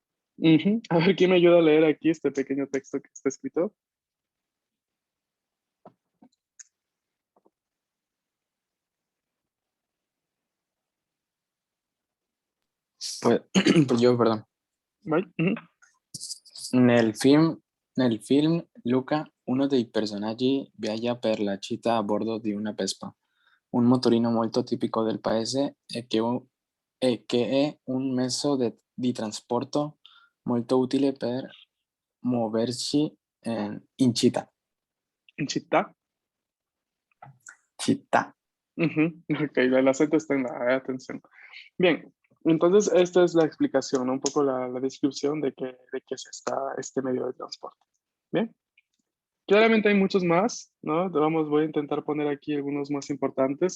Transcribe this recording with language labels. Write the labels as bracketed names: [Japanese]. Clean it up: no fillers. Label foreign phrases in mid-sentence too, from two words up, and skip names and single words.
[Spanish] Ujú. A ver, ¿quién me ayuda a leer aquí este pequeño texto que está escrito? pues, pues yo, perdón. ¿Vale? Ujú. [Italian] Nel film, nel film, Luca, uno dei personaggi viaggia per la città a bordo di una Vespa, un motorino molto tipico del paese e che è un mezzo di trasporto molto utile per muoversi in città. En Chita. Città. Ujú. [Spanish] Ok, el acento está en la atención. Bien, entonces esta es la explicación, ¿no? Un poco la descripción de qué es este medio de transporte. Bien. Claramente hay muchos más, ¿no? Voy a intentar poner aquí algunos más importantes.